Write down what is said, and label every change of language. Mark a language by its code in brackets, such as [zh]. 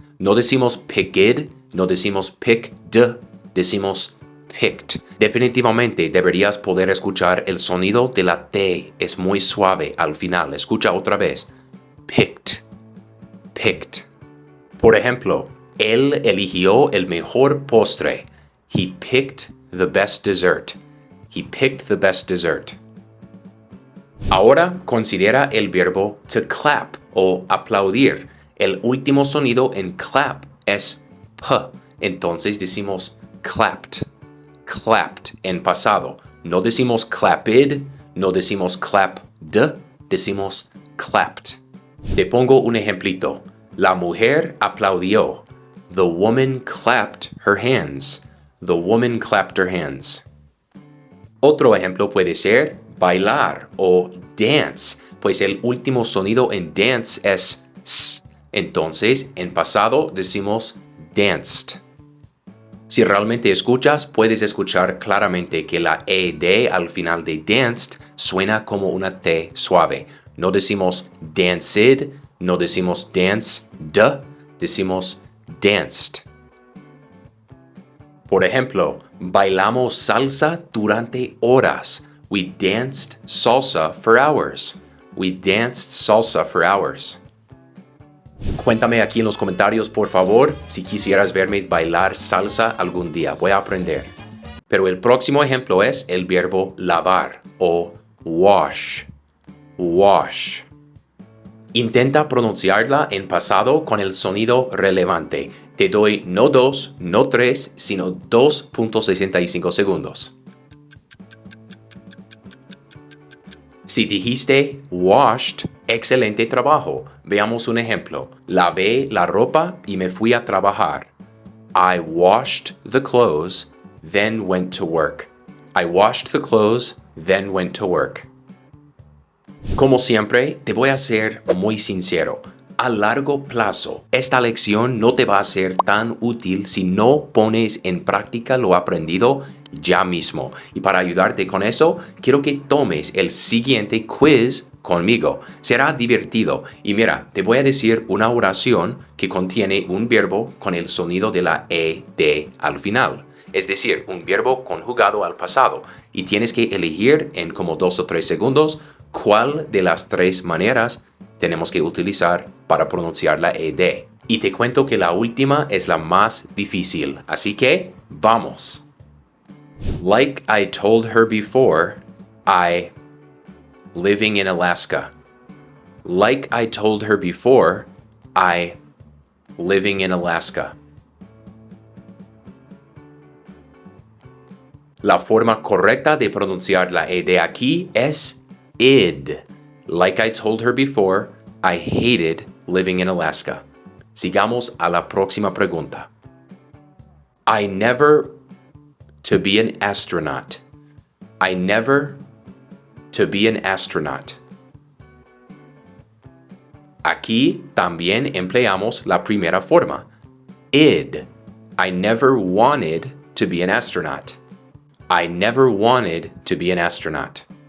[es] No decimos picked, no decimos picked, decimos picked. Definitivamente deberías poder escuchar el sonido de la T. Es muy suave al final. Escucha otra vez. Picked, picked. Por ejemplo, él eligió el mejor postre. [en] He picked the best dessert. He picked the best dessert. [es] Ahora considera el verbo to clap o aplaudir. El último sonido en clap es p. Entonces decimos clapped, clapped en pasado. No decimos clapped, no decimos clapped, decimos clapped. Te pongo un ejemplito. La mujer aplaudió. [en] The woman clapped her hands. The woman clapped her hands. [es] Otro ejemplo puede ser bailar o dance, pues el último sonido en dance es s. Entonces, en pasado decimos danced. Si realmente escuchas, puedes escuchar claramente que la ed al final de danced suena como una T suave. No decimos danced, no decimos danced, decimos danced. Por ejemplo, bailamos salsa durante horas. [en] We danced salsa for hours. We danced salsa for hours. [es] Cuéntame aquí en los comentarios, por favor, si quisieras verme bailar salsa algún día. Voy a aprender. Pero el próximo ejemplo es el verbo lavar o wash. Wash. Intenta pronunciarla en pasado con el sonido relevante. Te doy no 2, no 3, sino 2.65 segundos. Si dijiste washed, excelente trabajo. Veamos un ejemplo. Lavé la ropa y me fui a trabajar. [en] I washed the clothes, then went to work. I washed the clothes, then went to work. [es] Como siempre, te voy a ser muy sincero. A largo plazo, esta lección no te va a ser tan útil si no pones en práctica lo aprendido ya mismo. Y para ayudarte con eso, quiero que tomes el siguiente quiz conmigo. Será divertido. Y mira, te voy a decir una oración que contiene un verbo con el sonido de la ed al final. Es decir, un verbo conjugado al pasado. Y tienes que elegir en como 2 o 3 segundos cuál de las 3 maneras tenemos que utilizar para pronunciar la ed. Y te cuento que la última es la más difícil. Así que, vamos. [en] Like I told her before, living in Alaska. Like I told her before, living in Alaska. [es] La forma correcta de pronunciar la ed aquí es id. [en] Like I told her before, I hated living in Alaska. [es] Sigamos a la próxima pregunta. [en] I never to be an astronaut. I never to be an astronaut. [es] Aquí también empleamos la primera forma. Id. [en] I never wanted to be an astronaut. I never wanted to be an astronaut.